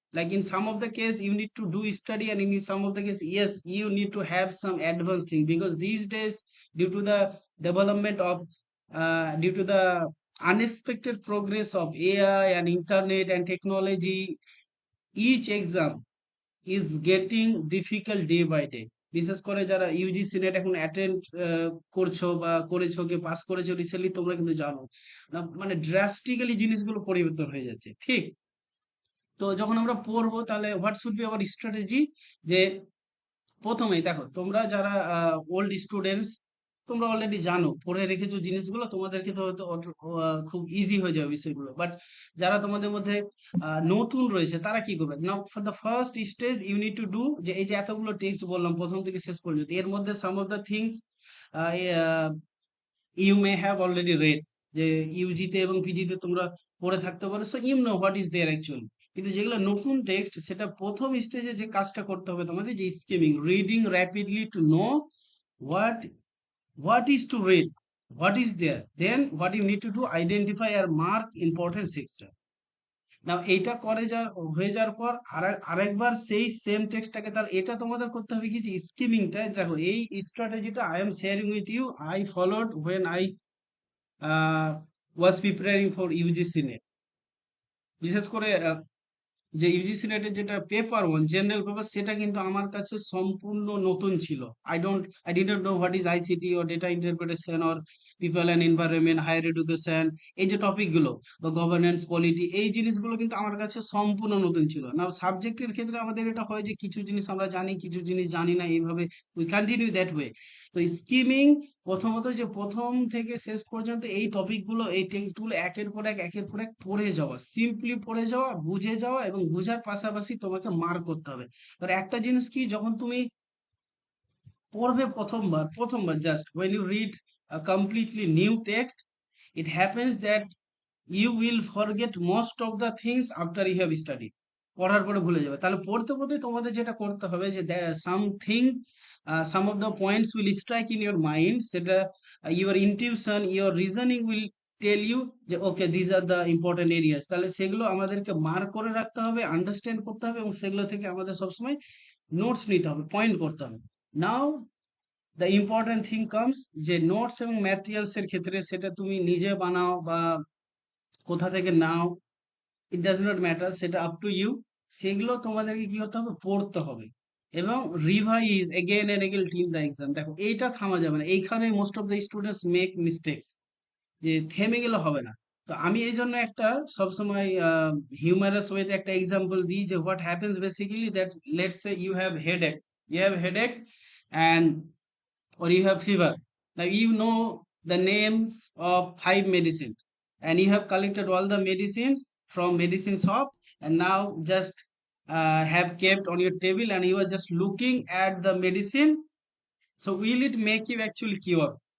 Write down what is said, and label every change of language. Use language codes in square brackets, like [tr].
[en] Like in some of the case you need to do study, and in some of the case yes you need to have some advanced thing, because these days due to the development of due to the unexpected progress of AI and internet and technology, each exam is getting difficult day by day। [bn] বিশেষ করে যারা UGC net এখন attend করছো বা করেছো, কে pass করেছো recently, তোমরা কিন্তু জানো না মানে ড্রাস্টিক্যালি জিনিসগুলো পরিবর্তন হয়ে যাচ্ছে, ঠিক? তো যখন আমরা পড়বো তাহলে [en] what should be our strategy, [bn] যে প্রথমেই দেখো তোমরা যারা ওল্ড স্টুডেন্টস, তোমরা অলরেডি জানো পড়ে রেখেছো জিনিসগুলো, তোমাদেরকে তো হয়তো খুব ইজি হয়ে যাবে বিষয়গুলো। বাট যারা তোমাদের মধ্যে নতুন রয়েছে তারা কি করবে? [en] now for the first stage you need to do, [bn] যে এই যে এতগুলো টেক্সট বললাম প্রথম থেকে শেষ পর্যন্ত, এর মধ্যে [en] some of the things you may have already read, [bn] যে ইউজিতে এবং পিজিতে তোমরা পড়ে থাকতে পারো, [en] So you know what is there actually. [bn] কিন্তু যেগুলো নতুন টেক্সট, সেটা প্রথম স্টেজে যে কাজটা করতে হবে তোমাদের, যে skimming, [en] Reading rapidly to know what what is to read, what is there, then what you need to do, identify or mark important section। [bn] নাও এইটা করে যা হয়ে যাওয়ার পর আরেকবার সেই সেম টেক্সটটাকে, তাহলে এটা তোমাদের করতে হবে কি, যে স্কিমিংটা। দেখো এই স্ট্র্যাটেজিটা [en] I am sharing with you, I followed when I was preparing for UGC NET. [bn] বিশেষ করে যে ইউজিসি নেটের যেটা পেপার 1 জেনারেল পেপার, সেটা কিন্তু আমার কাছে সম্পূর্ণ নতুন ছিল। [en] I didn't know what is ICT or data interpretation or people and environment, higher education, [bn] এই যে টপিকগুলো বা গভর্নেন্স পলিটি, এই জিনিসগুলো কিন্তু আমার কাছে সম্পূর্ণ নতুন ছিল না। সাবজেক্টের ক্ষেত্রে আমাদের এটা হয় যে কিছু জিনিস আমরা জানি, কিছু জিনিস জানি না, এইভাবে [en] We continue that way. [bn] তো স্কিমিং প্রথমত, যে প্রথম থেকে শেষ পর্যন্ত এই টপিকগুলো, এই টেক্সটগুলো একের পর এক পড়ে যাওয়া, সিম্পলি পড়ে যাওয়া, বুঝে যাওয়া, এবং বুঝার পাশাপাশি তোমাকে মার্ক করতে হবে। আর একটা জিনিস কি, যখন তুমি পড়বে প্রথমবার [en] Just when you read a completely new text, it happens that you will forget most of the things after you have studied। [bn] পড়ার পরে ভুলে যাবে। তাহলে পড়তে পড়তে তোমাদের যেটা করতে হবে, [en] যে something some of the points will strike in your mind, সেটা your intuition, your reasoning will tell you যে okay these are the important areas। [bn] তাহলে সেগুলো আমাদেরকে মার্ক করে রাখতে হবে, আন্ডারস্ট্যান্ড করতে হবে, এবং সেগুলো থেকে আমাদের সবসময় নোটস নিতে হবে, পয়েন্ট করতে হবে। [en] now the important thing comes, [bn] যে নোটস এবং ম্যাটেরিয়ালস এর ক্ষেত্রে সেটা তুমি নিজে বানাও বা কোথা থেকে নাও, [en] it does not matter, [bn] সেটা আপ টু ইউ। সেগুলো তোমাদেরকে কি করতে হবে, পড়তে হবে এবং [en] Revise again and again till the exam. [bn] দেখো এইটা থামা যাবে না, এইখানে [en] most of the students make mistakes, [bn] যে থেমে গেলে হবে না। তো আমি এই জন্য একটা সবসময় হিউমারাস ওয়েতে একটা এক্সাম্পল দিই যে [en] What happens basically that let's say you have headache and or you have fever. Now you know the names of 5 medicines and you have collected all the medicines from medicine shop and now just have kept on your table and you are just looking at the medicine. So will it make you actually cure?